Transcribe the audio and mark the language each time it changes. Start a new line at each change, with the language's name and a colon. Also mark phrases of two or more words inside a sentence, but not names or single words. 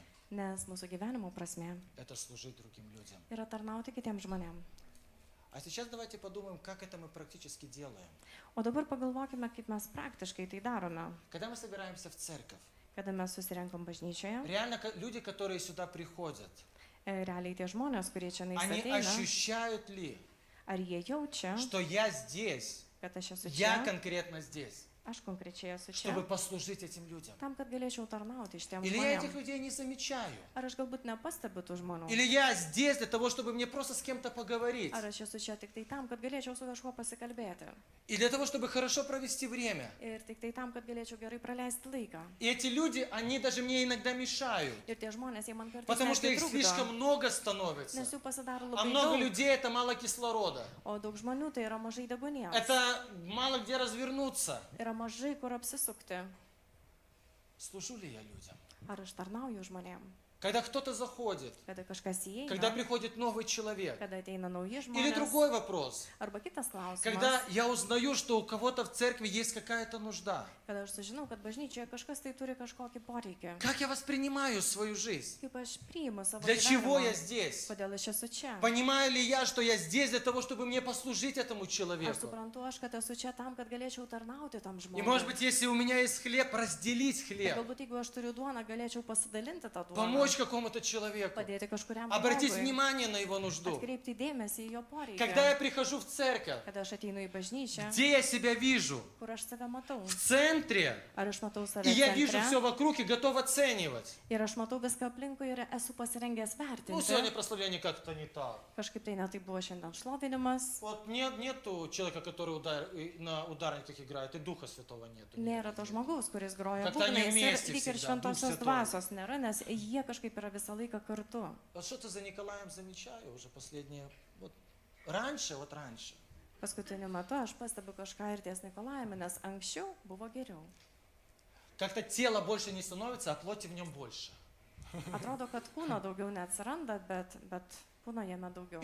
Lithuanian: Nes mūsų gyvenimo prasme –
Russian: это служить другим людям.
Lithuanian: yra tarnauti kitiems žmonėms.
Russian: А сейчас давайте подумаем, как это мы практически делаем.
Lithuanian: O dabar pagalvokime, kaip mes praktiškai tai darome.
Russian: Когда мы собираемся в церковь,
Lithuanian: Kada mes susirenkam bažnyčioje,
Russian: реально люди, которые сюда приходят,
Lithuanian: realiai tie žmonės, kurie čia
Russian: они
Lithuanian: ateina,
Russian: ощущают ли,
Lithuanian: ar jie jaučia,
Russian: что я здесь,
Lithuanian: kad aš esu
Russian: я
Lithuanian: čia,
Russian: конкретно здесь,
Lithuanian: aš konkrečiai esu
Russian: чтобы
Lithuanian: čia,
Russian: послужить этим людям?
Lithuanian: tam, kad galėčiau tarnauti šitiem
Russian: Или я этих
Lithuanian: žmonėms.
Russian: людей не замечаю?
Lithuanian: Ar aš galbūt nepastebiu tų žmonių?
Russian: Или я здесь для того, чтобы мне просто с кем-то поговорить?
Lithuanian: Ar aš esu čia tik tai tam, kad galėčiau su kažkuo pasikalbėti?
Russian: И для того, чтобы хорошо провести время?
Lithuanian: Ir tik tai tam, kad galėčiau gerai praleisti laiką.
Russian: И эти люди, они даже мне иногда мешают,
Lithuanian: Ir tie žmonės, jie man kartais
Russian: потому что
Lithuanian: netgi
Russian: их
Lithuanian: trukdo,
Russian: слишком много становится.
Lithuanian: nes jų pasidaro
Russian: А
Lithuanian: labai
Russian: много
Lithuanian: daug,
Russian: людей – это мало кислорода.
Lithuanian: o daug žmonių tai yra mažai degonės.
Russian: Это мало где развернуться.
Lithuanian: Yra mažai kur apsisukti.
Russian: Служу ли я людям?
Lithuanian: Ar aš tarnauju žmonėm?
Russian: Когда кто-то заходит,
Lithuanian: Kada kažkas
Russian: когда
Lithuanian: įeina,
Russian: приходит новый человек.
Lithuanian: kada ateina nauji
Russian: Или
Lithuanian: žmonės.
Russian: другой вопрос.
Lithuanian: Arba kitas klausimas.
Russian: Когда я узнаю, что у кого-то в церкви есть какая-то нужда.
Lithuanian: Kada aš sužinau, kad bažnyčioje kažkas tai turi kažkokį poreikį.
Russian: Как я воспринимаю свою жизнь?
Lithuanian: Kaip aš priimu savo
Russian: Для чего я
Lithuanian: gyvenimą.
Russian: здесь?
Lithuanian: Kodėl aš esu čia?
Russian: Понимаю ли я, что я здесь для того, чтобы мне послужить этому
Lithuanian: Aš
Russian: человеку?
Lithuanian: suprantu, kad esu čia tam, kad galėčiau tarnauti tam
Russian: И может
Lithuanian: žmogui.
Russian: быть, если у меня есть хлеб, разделить
Lithuanian: Ir
Russian: хлеб.
Lithuanian: galbūt jeigu aš turiu duoną, galėčiau pasidalinti tą duoną.
Russian: Помочь помочь какому-то человеку,
Lithuanian: padėti kažkuriam
Russian: обратить
Lithuanian: žmogui,
Russian: vнимание на его нужду.
Lithuanian: atkreipti dėmesį į jo
Russian: Когда я
Lithuanian: poreikį.
Russian: прихожу в церковь,
Lithuanian: Kada aš ateinu į bažnyčią,
Russian: где я себя вижу?
Lithuanian: kur aš save matau.
Russian: В центре.
Lithuanian: Ar aš matau save
Russian: И я вижу
Lithuanian: centre
Russian: все вокруг и готов оценивать.
Lithuanian: ir aš matau viską aplinkui ir esu pasirengęs
Russian: Ну, сегодня
Lithuanian: vertinti.
Russian: прославление как-то не так.
Lithuanian: Kažkaip tai netai buvo šiandien šlovinimas.
Russian: Вот нету человека, который на ударниках играет, и Духа Святого нету.
Lithuanian: Nėra to žmogaus, kuris groja
Russian: Как-то они
Lithuanian: būgnais
Russian: вместе
Lithuanian: ir lyg ir
Russian: всегда, Дух
Lithuanian: šventosios
Russian: Святой.
Lithuanian: dvasios nėra, nes jie kažkaip yra visą laiką kartu.
Russian: Вот что-то за Николаем замечаю уже последние... Вот раньше.
Lithuanian: Paskutiniu metu aš pastebiu kažką ir ties Nikolajumi, nes anksčiau buvo geriau.
Russian: Как-то тело больше не становится, а плоти в нем больше.
Lithuanian: Atrodo, kad kūno daugiau neatsiranda, bet kūno jame daugiau.